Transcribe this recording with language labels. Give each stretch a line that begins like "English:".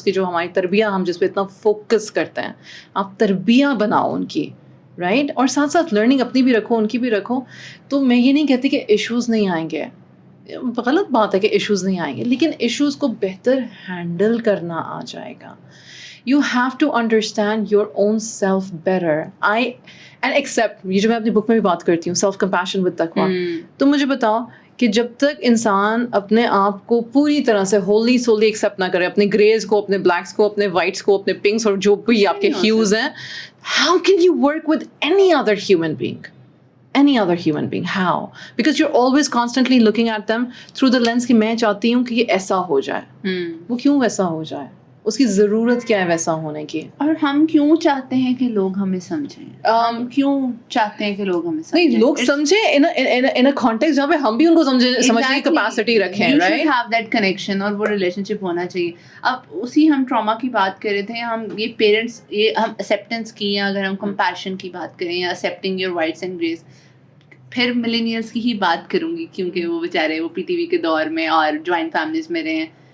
Hindi: उसकी जो हमारी तरबिया, हम जिस पे इतना फोकस करते हैं, आप तरबिया बनाओ उनकी. राइट. और साथ साथ लर्निंग अपनी भी रखो, उनकी भी रखो. तो मैं ये नहीं कहती कि इश्यूज़ नहीं आएंगे, गलत बात है कि इश्यूज़ नहीं आएंगे, लेकिन इश्यूज़ को बेहतर हैंडल करना आ जाएगा.
English: You have to understand your own self better.
Hindi: And accept, ये जो मैं अपनी बुक में भी बात करती हूँ,
English: self compassion with taqwa.
Hindi: तो मुझे बताओ कि जब तक इंसान अपने आप को पूरी तरह से होली सोली एक्सेप्ट ना करे, अपने ग्रेज को, अपने ब्लैक्स को, अपने वाइट्स को, अपने पिंक्स और जो भी आपके ह्यूज हैं,
English: How can you work with any other human being? Any other human being, how? Because you're always constantly looking at them through the lens
Hindi: कि मैं चाहती हूँ कि ये ऐसा हो जाए. वो क्यों वैसा हो जाए? उसकी ज़रूरत क्या है वैसा होने की? और हम क्यों चाहते हैं कि लोग हमें समझें? हम क्यों चाहते हैं कि लोग हमें समझें? नहीं, लोग समझें
English: in a context
Hindi: जहाँ पे हम भी उनको समझने की कैपेसिटी रखें.
English: You right? should have that connection
Hindi: और वो रिलेशनशिप होना चाहिए. अब उसी हम ट्रॉमा की बात कर रहे थे, हम ये पेरेंट्स, ये हम एक्सेप्टेंस की, या अगर हम कंपैशन की बात करें, या accepting your whites and grace, फिर मिलेनियल्स की ही बात करूँगी क्योंकि वो बेचारे वो पीटीवी के दौर में और जॉइंट फैमिलीज में रहे हैं.